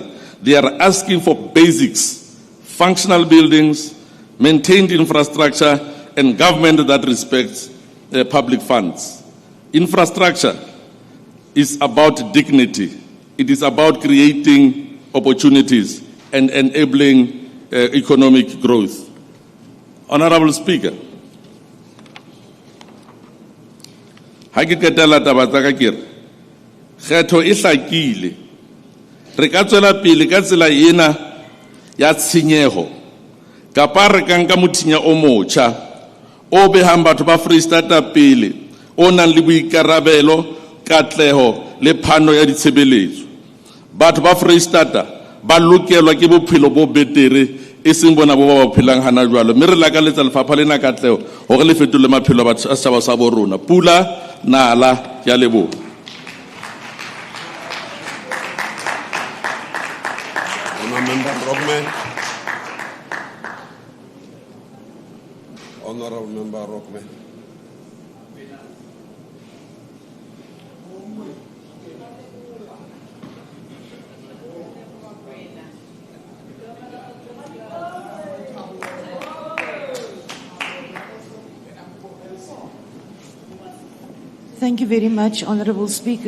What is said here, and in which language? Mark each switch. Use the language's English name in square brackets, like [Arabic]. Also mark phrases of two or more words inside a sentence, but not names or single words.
[English] They are asking for basics, functional buildings, maintained infrastructure, and government that respects public funds. Infrastructure is about dignity. It is about creating opportunities and enabling economic growth. Honorable Speaker, [Southern Sotho] ha ke ketela taba tsa ka kere kgetho e hlakile re ka tswela pele ka tsela ena ya tshenyego kapa re ka nka mothinya o motjha o behang batho ba Freistata pele o nang le boikarabelo katleho le phano ya ditshebeletso batho ba Freistata ba lokelwa ke bophelo bo betere e seng bona bo ba phelang hana jwalo mme re lakaletsa lefapha lena katleho hore le fetole maphelo a setjhaba sa bo rona pula nala ya lebo. [English] Honorable Member Rockman. Thank you very much, Honourable Speaker.